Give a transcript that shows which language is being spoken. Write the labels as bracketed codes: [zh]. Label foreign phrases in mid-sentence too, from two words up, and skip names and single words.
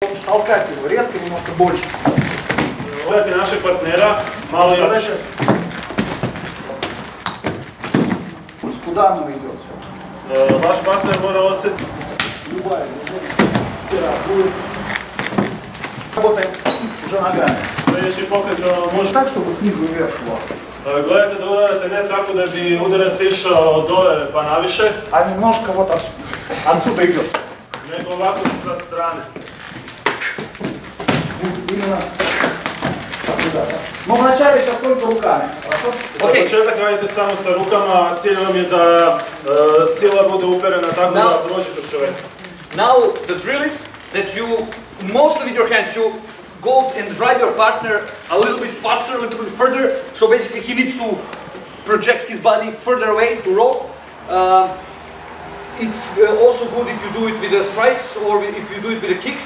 [ru] Толкать его резко, немножко больше. [sr] Gledajte našeg partnera, malo jače. [ru] Куда оно идет? [sr] Vaš partner mora osjetiti. [ru] Любая движение. Работаем уже ногами. [sr] Sljedeći pokret može... [ru] Так, чтобы снизу вверх шло. [sr] Gledajte da udarate ne tako da bi udarac išao dole pa naviše, [ru] А немножко вот отсюда идет. [sr] nego ovako sa strane. [ru] Именно отсюда, да. Но вначале сейчас только руками. Хорошо? [sr] Za početak radite samo sa rukama, cilj vam je da sila bude uperena tako da prođe kroz čovjeka. [en] Now the drill is that you, mostly with your hands, you go and drive your partner a little bit faster, a little bit further. So basically he needs to project his body further away to roll. It's also good if you do it with the strikes or if you do it with the kicks.